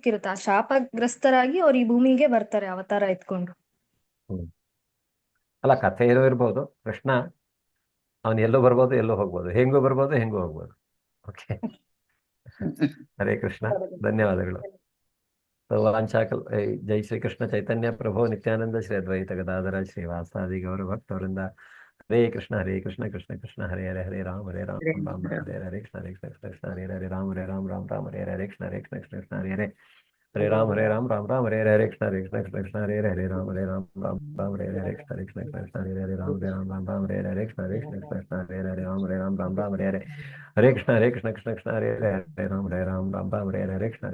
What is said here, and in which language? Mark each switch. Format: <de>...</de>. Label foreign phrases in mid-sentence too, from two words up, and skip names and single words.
<kn>ಆ ಶಾಪಗ್ರಸ್ತರಾಗಿ ಅವ್ರು ಈ ಭೂಮಿಗೆ ಬರ್ತಾರೆ ಅವತಾರ ಎತ್ಕೊಂಡು. ಹ್ಮ್ ಅಲ್ಲ, ಕಥೆ ಏನೋ ಇರ್ಬೋದು. ಕೃಷ್ಣ ಅವನು ಎಲ್ಲೂ ಬರ್ಬೋದು, ಎಲ್ಲೂ ಹೋಗ್ಬೋದು, ಹೆಂಗೂ ಬರ್ಬೋದು, ಹೆಂಗೂ ಹೋಗ್ಬೋದು. ಓಕೆ. ಹರೇ ಕೃಷ್ಣ. ಧನ್ಯವಾದಗಳು.</kn> <sa>ವಾಂಚಾಕಲ್ ಜೈ ಶ್ರೀ ಕೃಷ್ಣ ಚೈತನ್ಯ ಪ್ರಭು ನಿತ್ಯಾನಂದ ಶ್ರೀ ಅದ್ವೈತ ಗದಾಧರ ಶ್ರೀವಾಸಾದಿ ಗೌರ ಭಕ್ತವರಿಂದ. ಹರೇ ಕೃಷ್ಣ ಕೃಷ್ಣ ಕೃಷ್ಣ ಹರೇ ಹರೇ, ಹರೇ ರಾಮ ರಾಮ ರಾಮ ಹರೇ ಹರೇ ಕೃಷ್ಣ ಕೃಷ್ಣ ಹರೇ ಹರೇ ರಾಮ ರಾಮ ಹರೇ ಹರೇ ಕೃಷ್ಣ ಕೃಷ್ಣ ಹರೇ ಹರೇ, ಹರೇ ರಾಮ ರಾಮ ಹರೇ ಹರೇ ಕೃಷ್ಣ ಕೃಷ್ಣ ಹರೇ ಹರೇ ರಾಮ ರಾಮ ಹರೇ ಹರೇ ಕೃಷ್ಣ ಕೃಷ್ಣ ಹರೇ ಹರೇ ರಾಮ ರಾಮ ಹರೇ ಹರೇ ಕೃಷ್ಣ ಕೃಷ್ಣ ಹರೇ ಹರೇ ರಾಮ ರಾಮ ಹರೇ ಹರೇ, ಹರೇ ಕೃಷ್ಣ ಕೃಷ್ಣ ಹರೇ ಹರೇ ರಾಮ ಹರೇ ಹರೇ ಕೃಷ್ಣ</sa>